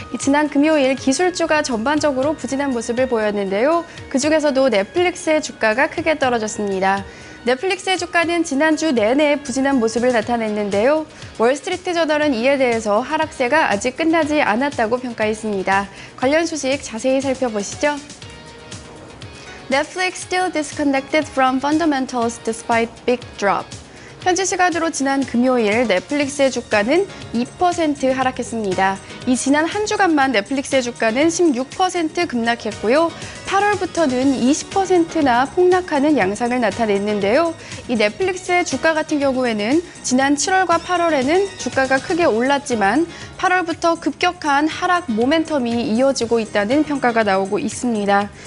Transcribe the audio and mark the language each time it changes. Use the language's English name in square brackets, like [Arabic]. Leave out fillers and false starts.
[Korean] 지난 금요일 기술주가 전반적으로 부진한 모습을 보였는데요. 그중에서도 넷플릭스의 주가가 크게 떨어졌습니다. 넷플릭스의 주가는 지난주 내내 부진한 모습을 나타냈는데요. 월스트리트 저널은 이에 대해서 하락세가 아직 끝나지 않았다고 평가했습니다. 관련 소식 자세히 살펴보시죠. [English] Netflix still disconnected from fundamentals despite big drop. [Korean] 현지 시간으로 지난 금요일 넷플릭스의 주가는 2% 하락했습니다. 이 지난 한 주간만 넷플릭스의 주가는 16% 급락했고요. 8월부터는 20%나 폭락하는 양상을 나타냈는데요. 이 넷플릭스의 주가 같은 경우에는 지난 7월과 8월에는 주가가 크게 올랐지만 8월부터 급격한 하락 모멘텀이 이어지고 있다는 평가가 나오고 있습니다.